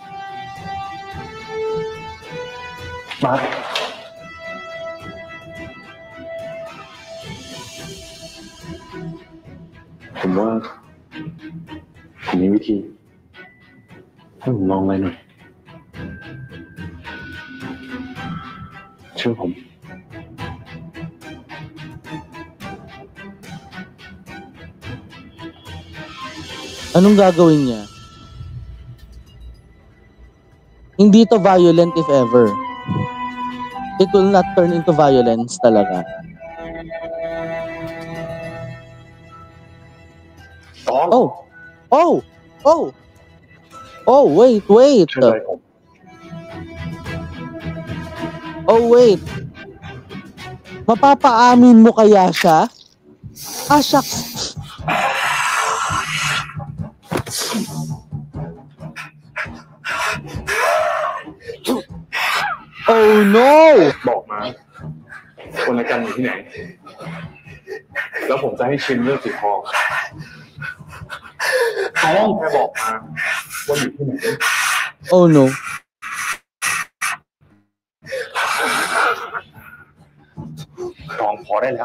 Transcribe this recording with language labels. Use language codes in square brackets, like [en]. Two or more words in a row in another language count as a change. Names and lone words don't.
[th] มาผมว่าผมมีวิธีให้ผมลองอะไรหน่อยเชื่อผม [tl] Anong gagawin niya? Hindi to violent [en] if ever. It will not turn into violence talaga. Oh! Oh! Oh! Oh, wait! Oh, wait! [tl] Mapapaamin mo kaya siya? [en] Shucks! Oh no [th] บอกมาคนละกันอยู่ที่ไหนแล้วผมจะให้ชิมเลือดสีทองต้องแค่บอกมาว่าอยู่ที่ไหน [en] Oh no [th] ตองพอได้แล้ว